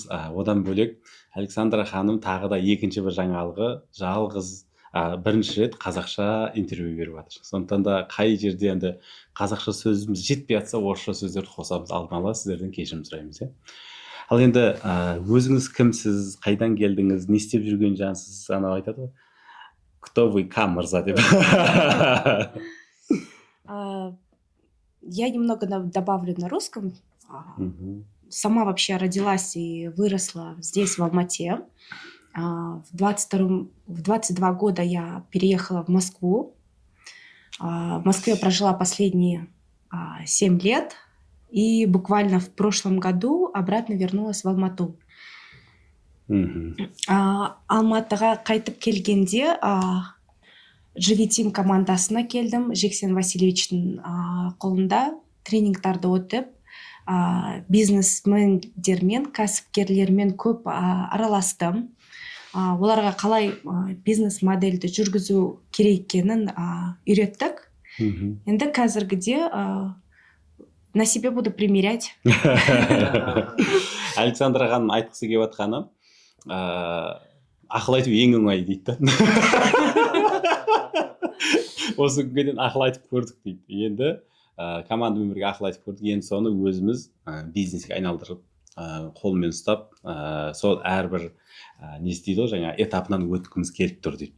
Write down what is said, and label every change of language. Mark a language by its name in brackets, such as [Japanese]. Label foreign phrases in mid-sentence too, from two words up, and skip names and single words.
[Kazakh] Одан бөлек Александра ханым тағы да екінші бір жаңалығы, жалғыз бірінші рет қазақша интервью беріп жатыр. Сондықтан да қай жерде енді қазақша сөзіміз жетпей жатса, орысша сөздерді қосамыз. Алдын ала сіздерден кешірім сұраймыз. Ал енді өзіңіз кімсіз, қайдан келдіңіз, не істеп жүрген жансыз? Анау айтады ғой, [Russian] кто вы, [Kazakh] кам мырза деп. [Russian] Я немного добавлю на русском. Сама вообще родилась и выросла здесь, в Алмате. В 22 года я переехала в Москву. В Москве прожила последние 7 лет. И буквально в прошлом году обратно вернулась в Алмату. [Kazakh] Алматыға қайтып келгенде Живи Тим командасына келдім. Жексен Васильевичтің қолында тренингтарды өтіп, бизнесмендермен, кәсіпкерлермен көп араластым. Оларға қалай бизнес модельді жүргізу керек екенін үйреттік. Енді қазіргіде [Russian] на себе буду примерять. [Kazakh] Александра ханым айтқысы келіп жатқаны, ақыл айту ең оңай дейді. Осы күнге дейін ақыл айтып көрдік дейді. Енді командамен бірге ақыл айтып көрдік. Енді соны өзіміз бизнеске айналдырып, қолмен ұстап, сол әрбір не істейді ғой, жаңа этапынан өткіміз келіп тұр дейді.